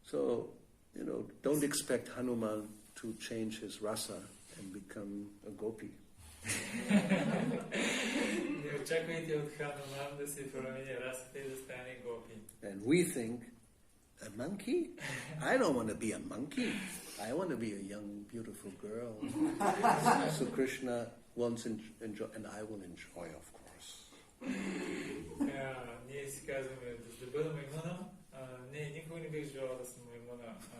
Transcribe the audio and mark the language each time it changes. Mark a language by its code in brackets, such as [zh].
[en] So, don't expect Hanuman to change his rasa and become a gopi. [bg] Не очаквайте от Хануман да се промени расата и да стане гопи. [en] And we think, a monkey? I don't want to be a monkey. I want to be a young, beautiful girl. So Krishna wants to enjoy, and I will enjoy, of course. [bg] Ние си казваме да бъда маймуна. Не, никога не бих желал да съм маймуна.